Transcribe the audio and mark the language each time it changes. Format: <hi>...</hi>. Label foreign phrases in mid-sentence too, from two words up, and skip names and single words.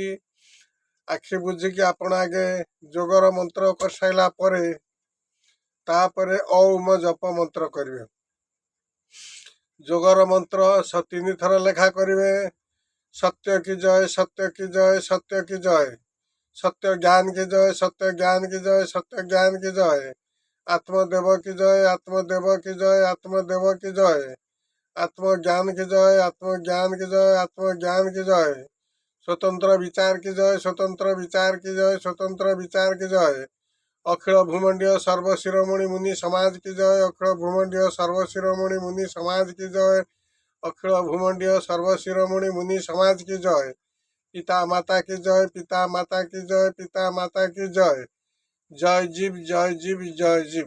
<or>ଆଖି ବୁଝିକି ଆପଣ ଆଗେ ଯୋଗର ମନ୍ତ୍ର କରିସାରିଲା ପରେ ତାପରେ ଔମ ଜପ ମନ୍ତ୍ର କରିବେ। ଯୋଗର ମନ୍ତ୍ର 3 ଥର ଲେଖା କରିବେ।</or> <hi>सत्य की जय, सत्य की जय, सत्य की जय, सत्य ज्ञान की जय, सत्य ज्ञान की जय, सत्य ज्ञान की जय, आत्मदेव की जय, आत्मदेव की जय, आत्मदेव की जय, आत्मज्ञान की जय, आत्मज्ञान की जय, आत्मज्ञान की जय, स्वतंत्र विचार की जय, स्वतंत्र विचार की जय, स्वतंत्र विचार की जय, अखिल भूमंडीय सर्वशिरोमणि मुनि समाज की जय, अखिल भूमंडीय सर्वशिरोमणि मुनि समाज की जय, अखिल भूमंडीय सर्वशिरोमणि मुनि समाज की जय, पिता माता की जय, पिता माता की जय, पिता माता की जय, जय जीव, जय जीव, जय जीव।</hi>